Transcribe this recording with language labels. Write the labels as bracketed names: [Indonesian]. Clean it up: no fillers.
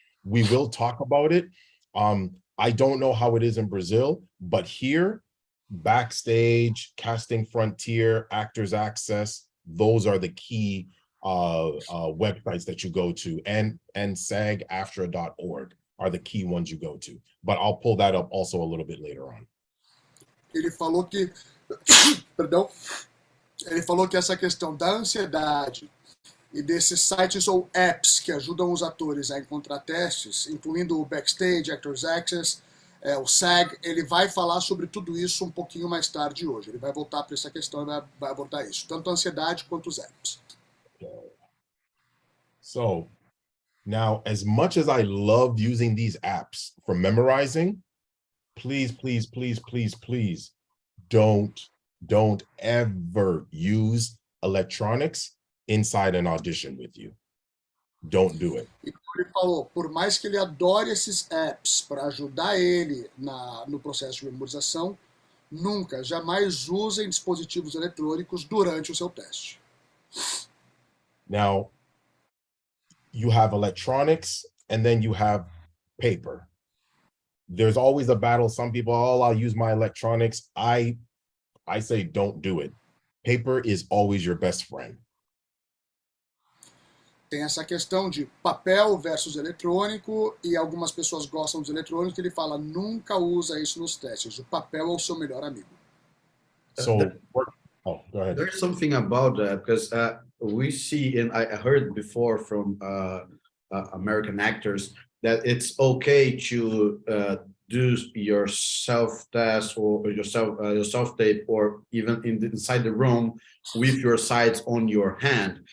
[English] We will talk about it. I don't know how it is in Brazil, but here, Backstage, Casting Frontier, Actors Access, those are the key websites that you go to, and SAGAFTRA.org are the key ones you go to. But I'll pull that up also a little bit later on. [Portuguese] Ele falou que, perdão, ele falou que essa questão da ansiedade e desses sites ou apps que ajudam os atores a encontrar testes, incluindo o Backstage, Actors Access, o SAG, ele vai falar sobre tudo isso um pouquinho mais tarde hoje. Ele vai voltar para essa questão e vai abordar isso, tanto a ansiedade quanto os apps. [English] So, now, as much as I love using these apps for memorizing, please, please, please, please, please, don't ever use electronics inside an audition with you. Don't do it. [Portuguese] E como ele falou, por mais que ele adore esses apps para ajudar ele no processo de memorização, nunca, jamais usem dispositivos eletrônicos durante o seu teste. [English] Now, you have electronics and then you have paper. There's always a battle. Some people, I'll use my electronics. I say don't do it. Paper is always your best friend. [Portuguese] Tem essa questão de papel versus eletrônico, e algumas pessoas gostam dos eletrônicos, ele fala, nunca usa isso nos testes, o papel é o seu melhor amigo. [English] So, go ahead. There's something about that, because we see, and I heard before from American actors, that it's okay to do your self-test or your self-tape, or even inside the room with your sides on your hand.